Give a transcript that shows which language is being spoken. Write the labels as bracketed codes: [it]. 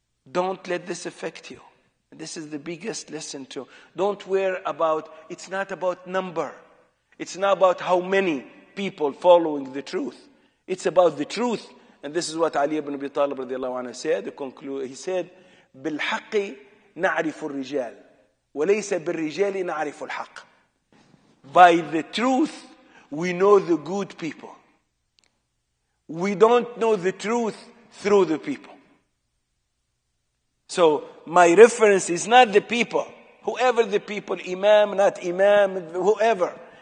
[en] Don't let this affect you. This is the biggest lesson too. Don't worry about, it's not about number. It's not about how many people following the truth. It's about the truth. And this is what Ali ibn Abi Talib radiallahu anhu said. He said, [ar] بِالْحَقِّ نَعْرِفُ الرِّجَالِ وَلَيْسَ بِالرِّجَالِ نَعْرِفُ الْحَقِّ. [en] By the truth, we know the good people. We don't know the truth through the people. So my reference is not the people. Whoever the people, imam, not imam, whoever.